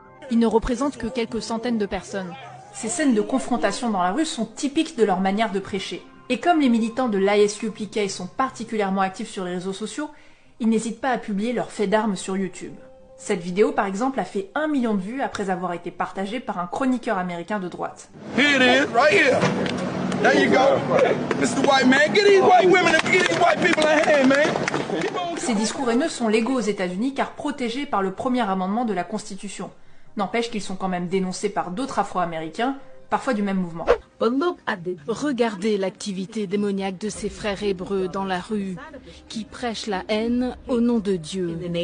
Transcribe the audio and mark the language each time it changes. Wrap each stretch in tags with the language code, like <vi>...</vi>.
<fr>Ils ne représentent que quelques centaines de personnes. Ces scènes de confrontation dans la rue sont typiques de leur manière de prêcher. Et comme les militants de l'ISUPK sont particulièrement actifs sur les réseaux sociaux, ils n'hésitent pas à publier leurs faits d'armes sur YouTube. Cette vidéo, par exemple, a fait 1 million de vues après avoir été partagée par un chroniqueur américain de droite.</fr> <en>Here it is, right here. There you go. Mr. White Man, get these white women and get these white people a hand, man.</en> <fr>Ces discours haineux sont légaux aux États-Unis car protégés par le premier amendement de la Constitution. N'empêche qu'ils sont quand même dénoncés par d'autres Afro-Américains, parfois du même mouvement. Regardez l'activité démoniaque de ces frères hébreux dans la rue, qui prêchent la haine au nom de Dieu.</fr>